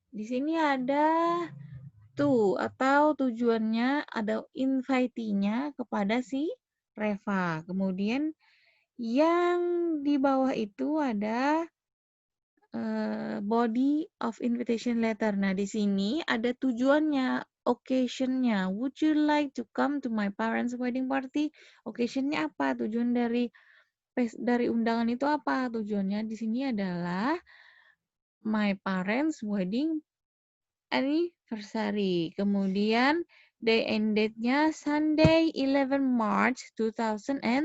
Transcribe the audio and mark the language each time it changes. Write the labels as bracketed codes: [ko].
[id] Di sini ada atau tujuannya ada invitee-nya kepada si Reva. Kemudian yang di bawah itu ada [en] body of invitation letter. [id] Nah, di sini ada tujuannya, occasion-nya. [en] Would you like to come to my parents' wedding party? [id] Occasion-nya apa? Tujuan dari undangan itu apa? Tujuannya di sini adalah [en] my parents' wedding anniversary. [id] Kemudian [en] day and date-nya Sunday 11 March 2016.